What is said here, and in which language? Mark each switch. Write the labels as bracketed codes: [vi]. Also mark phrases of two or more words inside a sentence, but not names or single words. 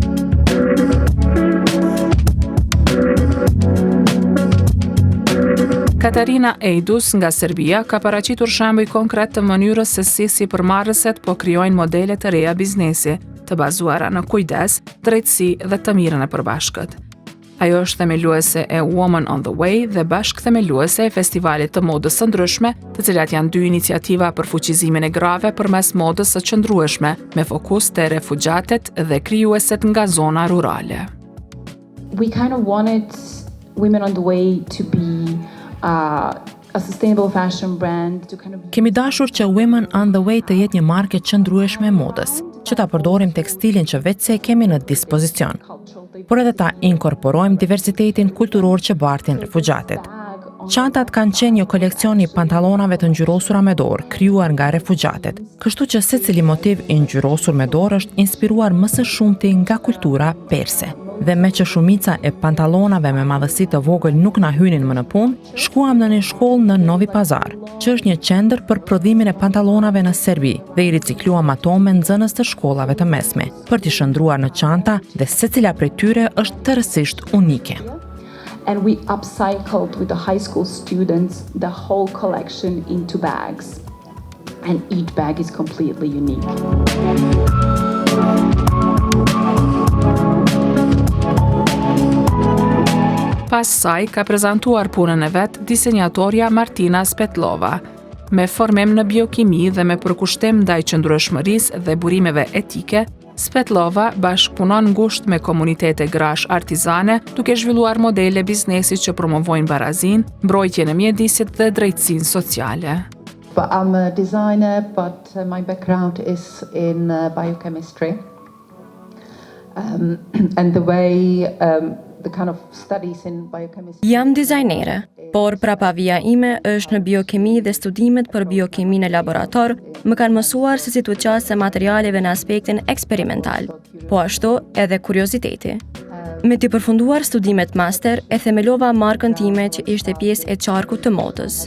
[sq] Katarina Ejdus nga Serbia ka paraqitur shembuj konkret të mënyrës se si sipërmarrëset po krijojnë modele të reja biznesi, të bazuara në kujdes, drejtësi dhe të mirën e përbashkët. Ajo është themeluese e Women on the Way dhe bashkë themeluese e festivalit të modës së ndryshme, të cilat janë 2 iniciativa për fuqizimin e grave përmes modës së qëndrueshme, me fokus te refugjatët dhe krijueset nga zona rurale. [en] We kind of wanted Women on the Way to be a sustainable fashion brand to kind of... [sq] Kemi dashur që Women on the Way të jetë një marke qëndrueshme e modës, që ta përdorim tekstilin që vetëse kemi në dispozicion, por edhe ta inkorporojmë diversitetin kulturor që bartin refugjatët. Çantat kanë qenë një koleksion i pantallonave të ngjyrosura me dorë, krijuar nga refugjatët, kështu që secili motiv i ngjyrosur me dorë është inspiruar më së shumti nga kultura perse. Dhe me që shumica e pantallonave me madhësi të vogël nuk na hynin më në punë, shkuam në një shkollë në Novi Pazar, që është një qendër për prodhimin e pantallonave në Serbi, dhe i ricikluam ato me nxënës të shkollave të mesme, për t'i shndruar në çanta dhe secila prej tyre është tërësisht unike. [en] And we upcycled with the high school students the whole collection into bags. And each bag is completely unique. [sq] Pas saj ka prezantuar punën e vet disenjatorja Martina Spetlova. Me formim në biokimi dhe me përkushtim ndaj qëndrueshmërisë dhe burimeve etike, Spetlova bashkëpunon ngushtë me komunitete grash artizane, duke zhvilluar modele biznesi që promovojnë barazinë, mbrojtjen e mjedisit dhe drejtësinë sociale. [en] I'm a designer, but my background is in biochemistry. and the way the kind of studies in biochemistry. [sq] Jam dizajnere, por prapavia ime është në biokemi dhe studimet për biokemi në laborator më kanë mësuar se si të qasë materialeve në aspektin eksperimental, po ashtu edhe kurioziteti. Me të përfunduar studimet master, e themelova markën time që ishte pjesë e qarkut të modës.